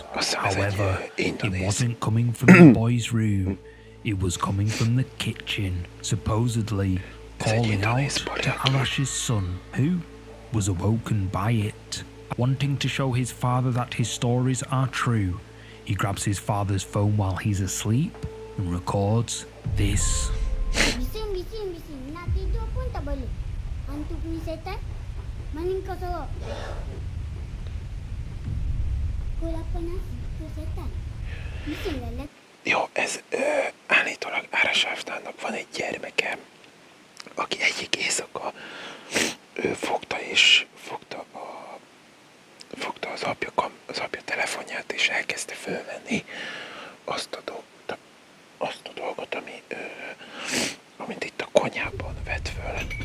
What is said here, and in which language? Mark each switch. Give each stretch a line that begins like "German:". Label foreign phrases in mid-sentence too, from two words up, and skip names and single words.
English: However, it wasn't coming from the boy's room, it was coming from the kitchen, supposedly calling out to Arash's son, who was awoken by it. Wanting to show his father that his stories are true, he grabs his father's phone while he's asleep and records this.
Malay: Bising-bising, nak tidur pun tak boleh. Hantu punya setan, mana kau sorok? Pukul 8 nasi, pukul setan. Bising lah.
Hungarian: Jó, ez állítólag Arash-nak van egy gyermeke, aki egyik éjszaka fogta az apja telefonját, és elkezdte fölvenni azt a dolgot, amit itt a konyhában vett föl.